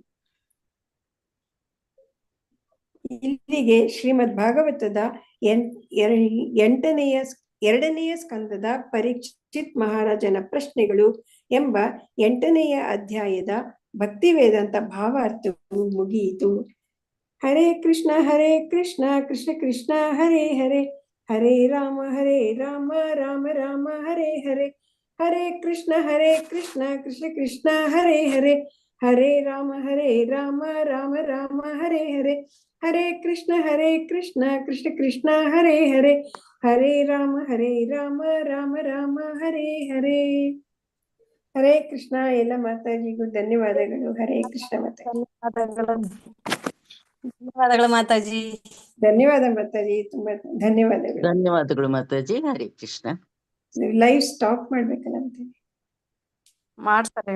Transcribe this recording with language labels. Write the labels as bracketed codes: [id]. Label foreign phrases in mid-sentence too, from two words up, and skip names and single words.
[kn] ಇಲ್ಲಿಗೆ ಶ್ರೀಮದ್ ಭಾಗವತದ 2ನೇ ಸ್ಕಂದದ ಪರೀಕ್ಷಿತ್ ಮಹಾರಾಜನ ಪ್ರಶ್ನೆಗಳು ಎಂಬ 8ನೇ ಅಧ್ಯಾಯದ ಭಕ್ತಿ ವೇದಾಂತ ಭಾವಾರ್ಥವು ಮುಗಿಯಿತು. [sa] ಹರೇ ಕೃಷ್ಣ ಕೃಷ್ಣ ಕೃಷ್ಣ ಹರೇ ಹರೇ, ಹರೇ ರಾಮ ರಾಮ ರಾಮ ಹರೇ ಹರೇ, ಹರೇ ಕೃಷ್ಣ ಕೃಷ್ಣ ಕೃಷ್ಣ ಹರೇ ಹರೇ, ಹರೇ ರಾಮ ರಾಮ ರಾಮ ಹರೇ ಹರೇ, ಹರೇ ಕೃಷ್ಣ ಕೃಷ್ಣ ಕೃಷ್ಣ ಹರೇ ಹರೇ, ಹರೇ ರಾಮ ರಾಮ ರಾಮ ಹರೇ ಹರೇ. [kn] ಹರೇ ಕೃಷ್ಣ. ಎಲ್ಲ ಮಾತಾಜಿಗೂ ಧನ್ಯವಾದಗಳು. ಹರೇ ಕೃಷ್ಣ ಮಾತಾಜಿ. ಧನ್ಯವಾದಗಳು ಮಾತಾಜಿ. ಧನ್ಯವಾದ ಮಾತಾಜಿ, ತುಂಬಾ ಧನ್ಯವಾದಗಳು. ಧನ್ಯವಾದಗಳು ಮಾತಾಜಿ. ಹರೇ ಕೃಷ್ಣ. [en] live stop [kn] ಮಾಡ್ಬೇಕಲ್ಲ ಮಾತಾಜಿ? ಮಾಡ್ತಾರೆ.